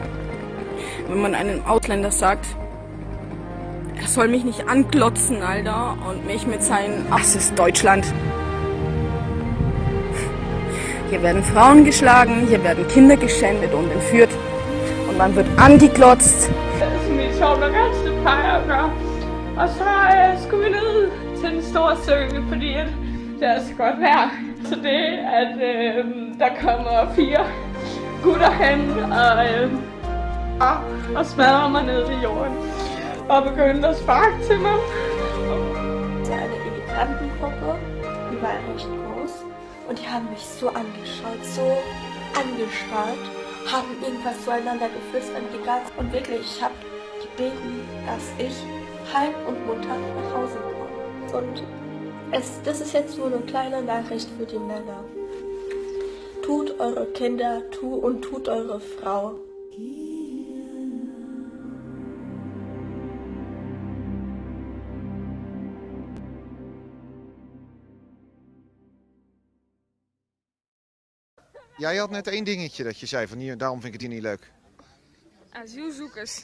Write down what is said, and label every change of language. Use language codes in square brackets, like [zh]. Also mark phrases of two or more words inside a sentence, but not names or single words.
[de] Wenn man einem Ausländer sagt, er soll mich nicht anglotzen, Alter, und mich mit seinen... Ach, es ist Deutschland. Hier werden Frauen geschlagen, hier werden Kinder geschändet und entführt. Und man wird angeglotzt. [da] Som der ganske plejer at gøre. Og så skulle vi ned til den store sø, fordi det er så godt vejr. Så det, at der kommer 4 gutter hen og smadrer mig ned i jorden. Og begyndte at sparke til mig. [de] Eine Immigrantengruppe, die war recht groß. Und die haben mich so angeschaut, so angestarrt, haben irgendwas zueinander geflüstert und gegangen. Und wirklich, ich habe gebeten, dass ich heil und munter nach Hause komme. Und das ist jetzt nur eine kleine Nachricht für die Männer. Tut eure Kinder und tut eure Frau. [nl] Jij had net één dingetje dat je zei van hier, daarom vind ik het hier niet leuk. Asielzoekers.